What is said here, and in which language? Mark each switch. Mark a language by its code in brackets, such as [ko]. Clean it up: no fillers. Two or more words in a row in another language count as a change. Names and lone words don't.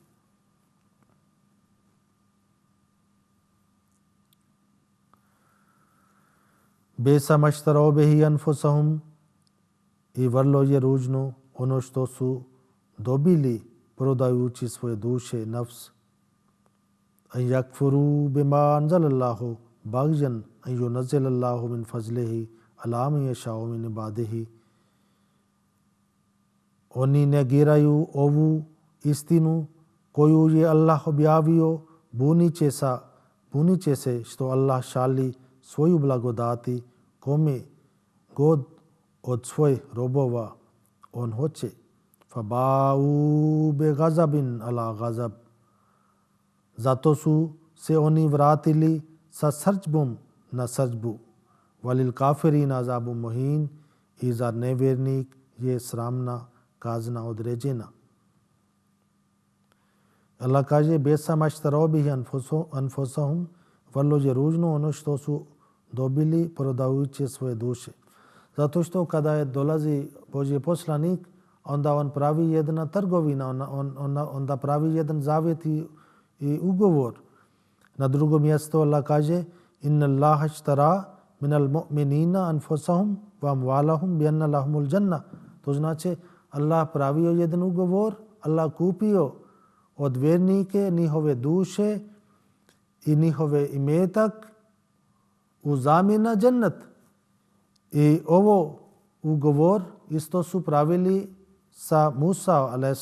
[ar] بئسما اشتروا به أنفسهم, [bs] i vrlo je ružno ono što su dobili prodajući svoje duše, nafs. [ar] أن يكفروا بما أنزل الله بغيا أن ينزل الله من فضله على من يشاء من عباده. [bs] Oni negiraju ovu istinu koju je Allah objavio, buniće se što Allah šali svoju blagodati kome god od svojih robova on hoće. [ar] فباءوا بغضب على غضب. [bs] Zato su se oni vratili sa srdžbom na srdžbu. [ar] وللكافرين عذاب مهين, [bs] i za nevjernik je sramna kazna određena. Allah kaže [ar] بئسما اشتروا به أنفسهم, [bs] vrlo je ružno ono što su dobili prodajući svoje duše. Zato što kada je dolazi Božji poslanik, onda on pravi jedna trgovina, onda pravi jedan zavjet i ugovor. Na drugom mjestu Allah kaže [ar] إن الله اشترى من المؤمنين أنفسهم وأموالهم بأن لهم الجنة. [bs] To znači Allah pravio jedan ugovor, Allah kupio od vjernike njihove duše i njihove imetak u zamjenu na džennet. I ovo ugovor isto su pravili sa Musa a.s.